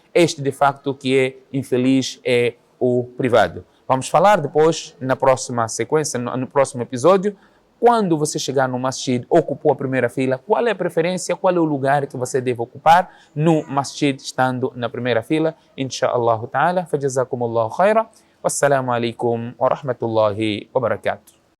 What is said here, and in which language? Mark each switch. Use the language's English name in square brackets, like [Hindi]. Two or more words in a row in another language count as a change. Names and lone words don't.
[Portuguese] Este, de facto, que é infeliz, é o privado. Vamos falar depois, na próxima sequência, no próximo episódio, quando você chegar no masjid, ocupou a primeira fila, qual é a preferência, qual é o lugar que você deve ocupar no masjid, estando na primeira fila. [Arabic] إن شاء الله تعالى، فجزاكم الله خيرا. والسلام عليكم ورحمة الله وبركاته.